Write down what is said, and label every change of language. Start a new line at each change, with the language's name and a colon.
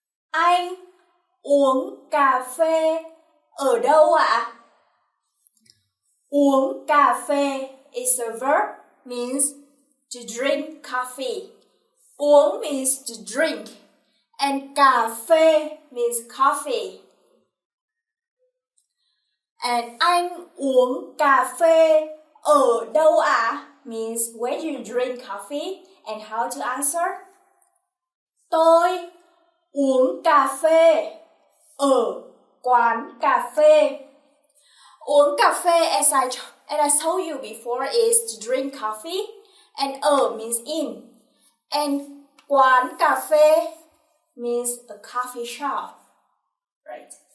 Vietnamese: Anh uống cà phê ở đâu ạ?
English: Uống cà phê is a verb, means to drink coffee. Uống means to drink, and cà phê means coffee.
Vietnamese: And anh uống cà phê ở đâu ạ?
English: Means where do you drink coffee, and how to answer?
Vietnamese: Tôi uống cà phê ở quán cà phê.
English: Uống cà phê, as I told you before, is to drink coffee, and ở means in. And quán cà phê means a coffee shop, right?